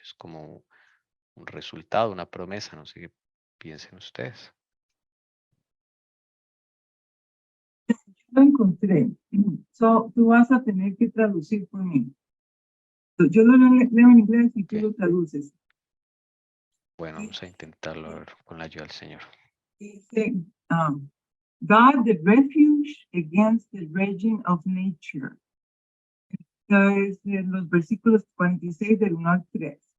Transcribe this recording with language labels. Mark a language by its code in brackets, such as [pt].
[es] Es como un resultado, una promesa, no sé qué piensen ustedes. Lo encontré. So, tú vas a tener que traducir por mí. Yo lo leo en inglés y tú Ok. lo traduces. Bueno, vamos a intentarlo a ver, con la ayuda del Señor. Dice, [en] God, the refuge against the raging of nature. [es] Es en los versículos 46 del 1 al 3.